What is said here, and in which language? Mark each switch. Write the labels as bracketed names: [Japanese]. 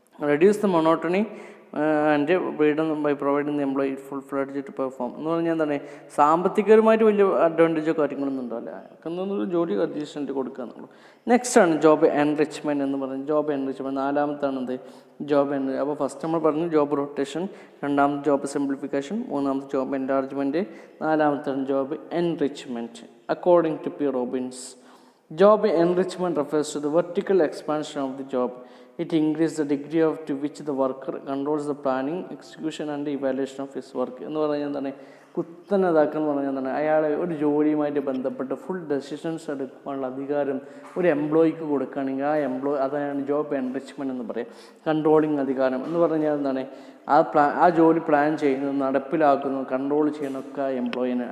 [English] reduce the monotony and freedom by providing the employee full fledge to perform [Malayalam] എന്ന് പറഞ്ഞാൽ എന്താണ്, സാമ്പത്തികപരമായിട്ട് വലിയ അഡ്വാൻറ്റേജോ കാര്യങ്ങളൊന്നും ഉണ്ടാവില്ല, എന്നൊരു ജോലി അഡീഷണൽ കൊടുക്കുക എന്നുള്ളൂ. നെക്സ്റ്റ് ആണ് ജോബ് എൻറിച്ച്മെൻറ്റ് എന്ന് പറയുന്നത്. ജോബ് എൻറിച്ച്മെൻറ്റ് നാലാമത്താണെന്ത്, ജോബ് അപ്പോൾ ഫസ്റ്റ് നമ്മൾ പറഞ്ഞു ജോബ് റൊട്ടേഷൻ, രണ്ടാമത്തെ ജോബ് സിംപ്ലിഫിക്കേഷൻ, മൂന്നാമത്തെ job enlargement, നാലാമത്താണ് job enrichment. [English] According to P Robbins, job enrichment refers to the vertical expansion of the job. It increases the degree to which the worker controls the planning, execution and evaluation of his work. [Malayalam] എന്ന് പറഞ്ഞാൽ എന്താണ്, കുത്തനതാക്കെന്ന് പറഞ്ഞാൽ എന്താണ്, അയാളെ ഒരു ജോലിയുമായിട്ട് ബന്ധപ്പെട്ട് full decisions എടുക്കാനുള്ള അധികാരം ഒരു എംപ്ലോയിക്ക് കൊടുക്കുകയാണെങ്കിൽ അതാണ് ജോബ് എൻറിച്ച്മെൻറ്റ് എന്ന് പറയും. കൺട്രോളിങ് അധികാരം എന്ന് പറഞ്ഞാൽ എന്താണ്, ആ ജോലി പ്ലാൻ ചെയ്യുന്നത്, നടപ്പിലാക്കുന്നത്, കൺട്രോൾ ചെയ്യുന്നതൊക്കെ എംപ്ലോയിന്.